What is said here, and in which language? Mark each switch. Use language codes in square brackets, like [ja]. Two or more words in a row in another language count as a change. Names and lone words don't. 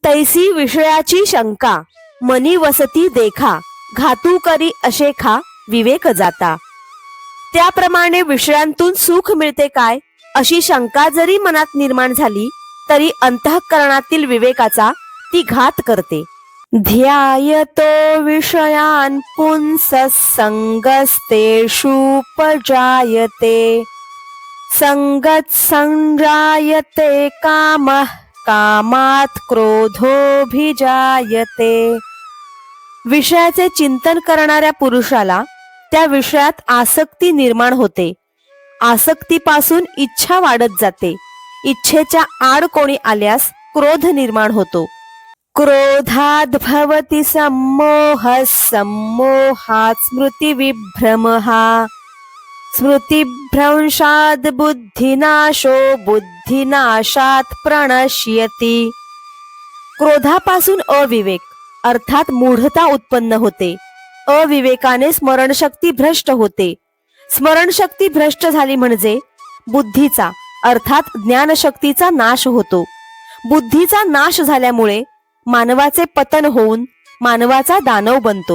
[mr] तैसी विषयाची शंका मनी वसती देखा, घातू करी असे खा विवेक जाता. त्याप्रमाणे विषयांतून सुख मिळते काय अशी शंका जरी मनात निर्माण झाली तरी अंतःकरणातील विवेकाचा ती घात करते. [sa] ध्यायतो विषयान् पुंसः संगस्तेषुपजायते, संगत् संजायते कामः, कामात् क्रोधोऽभिजायते. [mr] विषयाचे चिंतन करणाऱ्या पुरुषाला त्या विषयात आसक्ती निर्माण होते. आसक्तीपासून इच्छा वाढत जाते. इच्छेच्या आड कोणी आल्यास क्रोध निर्माण होतो. [sa] क्रोधाद् भवति सम्मोहः, सम्मोहात् स्मृतिविभ्रमः, स्मृतिभ्रंशाद् बुद्धिनाशो, बुद्धिनाशात् प्रणश्यति. [mr] क्रोधापासून अविवेक अर्थात मूढता उत्पन्न होते. अविवेकाने स्मरणशक्ती भ्रष्ट होते. स्मरणशक्ती भ्रष्ट झाली म्हणजे बुद्धीचा अर्थात ज्ञानशक्तीचा नाश होतो. बुद्धीचा नाश झाल्यामुळे मानवाचे पतन होऊन मानवाचा दानव बनतो.